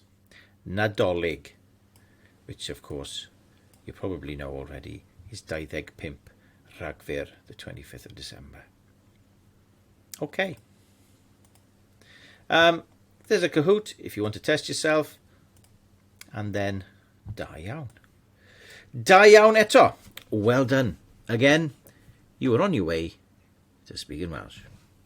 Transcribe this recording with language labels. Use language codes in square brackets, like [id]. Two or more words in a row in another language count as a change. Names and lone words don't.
[en] Nadolig, which, of course, you probably know already, is 25 Rhagfyr, the 25th of December. Okay. There's a Kahoot if you want to test yourself. And then, [cy] da iawn. Da iawn eto. [en] Well done. Again, you are on your way to speaking Welsh.